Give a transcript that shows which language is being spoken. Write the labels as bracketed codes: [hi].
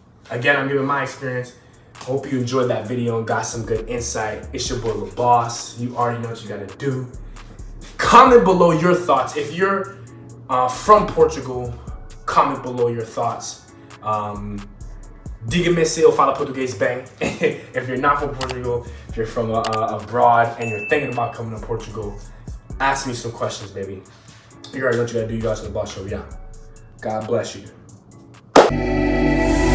[en] Again, I'm giving my experience. Hope you enjoyed that video and got some good insight. It's your boy, Lil Boss. You already know what you got to do. Comment below your thoughts. If you're from Portugal, comment below your thoughts. [pt] Diga-me se eu falo português bem. [en] If you're not from Portugal, if you're from abroad and you're thinking about coming to Portugal, ask me some questions, baby. You already know what you gotta do. You guys in the Boss Show. Yeah. God bless you.